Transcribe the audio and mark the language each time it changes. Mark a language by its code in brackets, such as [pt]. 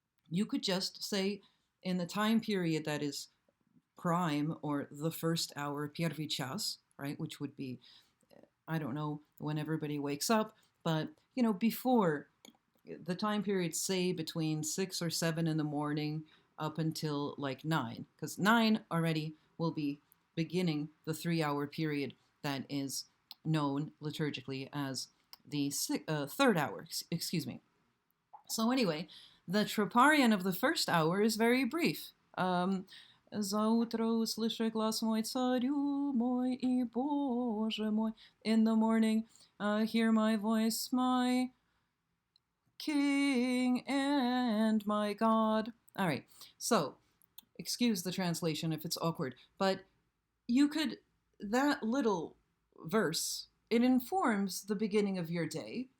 [en] you could just say in the time period that is prime or the first hour, [pl] pierwszy czas, [en] right, which would be, I don't know when everybody wakes up, but before the time period, say between 6 or 7 in the morning up until like 9, because 9 already will be beginning the 3 hour period that is known liturgically as the third hour, excuse me. So anyway, the troparion of the first hour is very brief. [cu] Заутро услышу глас мой, царю мой и Боже мой. [en] In the morning, hear my voice, my King and my God. All right, so excuse the translation if it's awkward, but that little verse, it informs the beginning of your day.